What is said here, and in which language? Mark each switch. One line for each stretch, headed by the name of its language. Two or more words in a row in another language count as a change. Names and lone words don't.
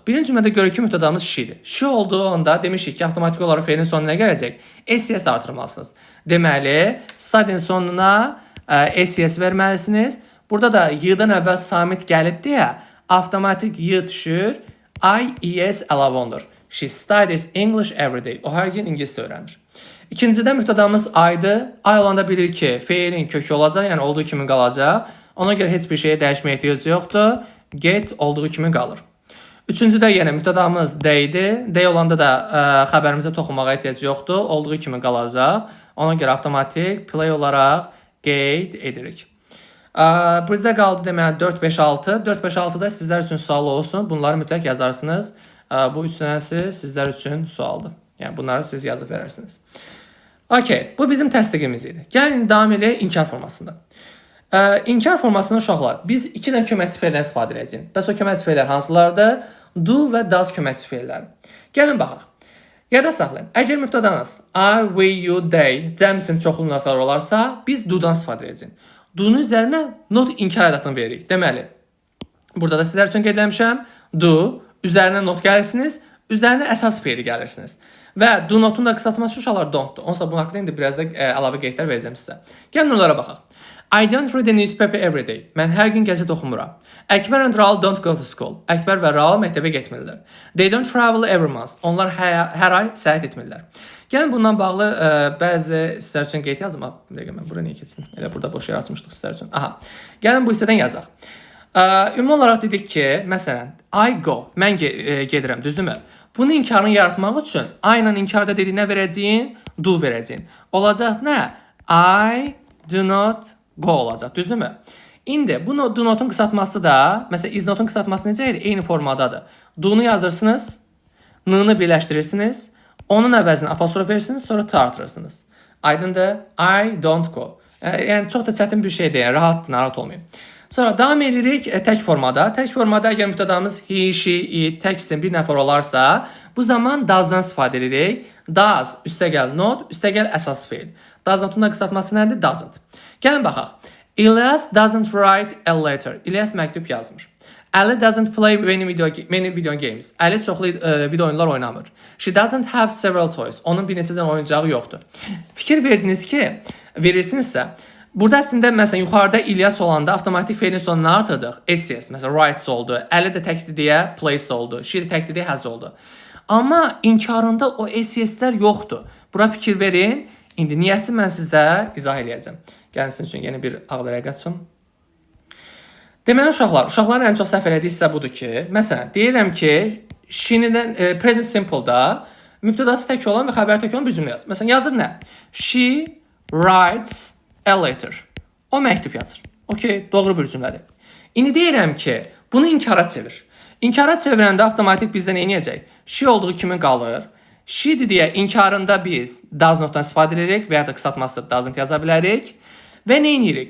Azerbaijani: Birinci cümlədə görək ki, mübtədamız she-dir. She olduğu onda demişik ki, avtomatik olaraq feilin sonuna nə gələcək? SES artırmalısınız. Deməli, study'nin sonuna SES verməlisiniz. Burada da y-dan əvvəl samit gəlib deyə avtomatik y düşür. IES əlavə olunur.
English: She studies English every day.
Azerbaijani: O hər gün ingiliscə öyrənir. İkincidə mübtədamız I-dır. I olanda bilir ki, feilin kökü olacaq, yəni olduğu kimi qalacaq. Ona görə heç bir şeyə dəyişməyə ehtiyac yoxdur. Get olduğu kimi qalır. Üçüncüdə yenə mübtədamız they-dir. They olanda da xəbərimizə toxunmağa ehtiyac yoxdur. Olduğu kimi qalacaq. Ona görə avtomatik play olaraq qeyd edirik. Bizdə qaldı deməli 4, 5, 6. 4, 5, 6-da sizlər üçün sual olsun. Bunları mütləq yazarsınız. Bu 3 dənəsi sizlər üçün sualdır. Yəni bunları siz yazıb verərsiniz. Okay, bu bizim təsdiqimiz idi. Gəlin davam edək inkar formasında. İnkar formasında uşaqlar, biz 2 dənə köməkçi feildən istifadə edəcəyik. Bəs o köməkçi feillər hansılardır? Do və does köməkçi feilləri. Gəlin baxaq. Yada saxlayın. Əgər mübtədanız
English: I, we, you, they
Azerbaijani: cəm isim çoxlu nəfər olarsa, biz do-dan istifadə edəcəyik. Do-nun üzərinə not inkar ədatını veririk. Deməli, burada da sizlər üçün qeyd etmişəm. Do, üzərinə not gəlirsiniz, üzərinə əsas feili gəlirsiniz. Və
English: do notun
Azerbaijani: da qısaltması uşaqlar don't-dur. Onsa bunun haqqında indi biraz da əlavə qeydlər verəcəm sizə. Gəlin onlara baxaq.
English: I don't read the newspaper every day.
Azerbaijani: Mən hər gün qəzet oxumuram.
English: Əkbər and Raul don't go to school.
Azerbaijani: Əkbər və Raul məktəbə getmirlər.
English: They don't travel every month.
Azerbaijani: Onlar hər ay səyahət etmirlər. Gəlin bundan bağlı bəzi sizlər üçün qeyd yazım. Bir dəqiqə mən bura niyə keçsin? Elə burada boş yer açmışdıq sizlər üçün. Aha. Gəlin bu hissədən yazaq. Ümumi olaraq dedik ki, məsələn,
English: I go.
Azerbaijani: Mən gedirəm, düzdürmü? Bunun inkarını yaratmaq üçün I ilə inkarda dediyinə verəcəyin, do verəcəyin. Olacaq nə?
English: I do not go
Azerbaijani: olacaq, düzdürmü? İndi bu
English: do notun
Azerbaijani: qısaltması da, məsələn,
English: is notun
Azerbaijani: qısaltması necə idi? Eyni formadadır. Do-nu yazırsınız, n-nı birləşdirirsiniz, onun əvəzinə apostrof verirsiniz, sonra t artırırsınız. Aydındır?
English: I don't go.
Azerbaijani: Yəni çox da çətin bir şey deyil, rahat, narahat olmayın. Sonra davam edirik tək formada. Tək formada əgər mübtədamız
English: he, she, it,
Azerbaijani: tək isim bir nəfər olarsa, bu zaman does-dan istifadə edirik. Does, üstəgəl not, üstəgəl əsas feil.
English: Does notun
Azerbaijani: qısaltması nədir? Doesn't. Gəlin baxaq.
English: Ilyas doesn't write a letter.
Azerbaijani: İlyas məktub yazmır.
English: Ali doesn't play many video games.
Azerbaijani: Ali çoxlu video oyunlar oynamır.
English: She doesn't have several toys.
Azerbaijani: Onun bir neçədən oyuncağı yoxdur. Fikir verirsinizsə, burada əslində məsələn yuxarıda İlyas olanda avtomatik feilin sonuna artırdıq. SES, məsələn writes oldu. Ali də təkdir deyə plays oldu. She də təkdir deyə has oldu. Amma inkarında o SES-lər yoxdur. Bura fikir verin. İndi niyəsi mən sizə izah edəcəm. Gəlin sizin üçün yeni bir ağ vərəq açım. Deməli uşaqların ən çox səhv elədiyi hissə budur ki, məsələn, deyirəm ki, she-dən
English: present simple-da
Azerbaijani: mübtədası tək olan və xəbəri tək olan bir cümlə yaz. Məsələn, yazır nə?
English: She writes a letter.
Azerbaijani: O məktub yazır. Okay, doğru bir cümlədir. İndi deyirəm ki, bunu inkara çevir. İnkara çevirəndə avtomatik bizdə nə edəcək? She olduğu kimi qalır. She-dir deyə inkarında biz
English: does notdan
Azerbaijani: istifadə edirik və ya da qısaltması doesn't yaza bilərik. Və nə edirik?